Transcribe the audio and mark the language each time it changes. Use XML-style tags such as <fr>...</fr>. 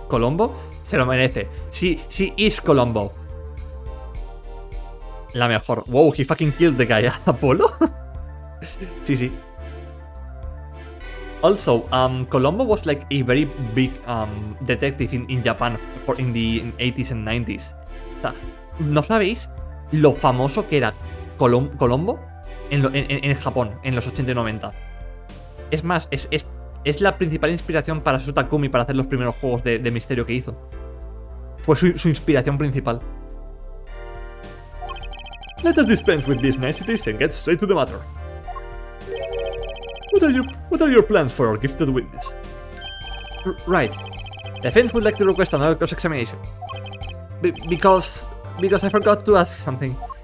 <es>¿Colombo? Se lo merece.</es> <en>She is Colombo.</en> <es>La mejor.</es> <en>Wow, he fucking killed the guy. ¿Apollo? sí. Also, Colombo was like a very big detective in Japan in the 80s and 90s.</en> <es>O sea, ¿no sabéis lo famoso que era Colombo en Japón en los 80 y 90? Es más, es la principal inspiración para su Takumi para hacer los primeros juegos de misterio que hizo. Fue su inspiración principal.</es> <en>Let us dispense with these niceties and get straight to the matter. What are your plans for our gifted witness? Right. Defense would like to request another cross-examination. Because I forgot to ask something.</en>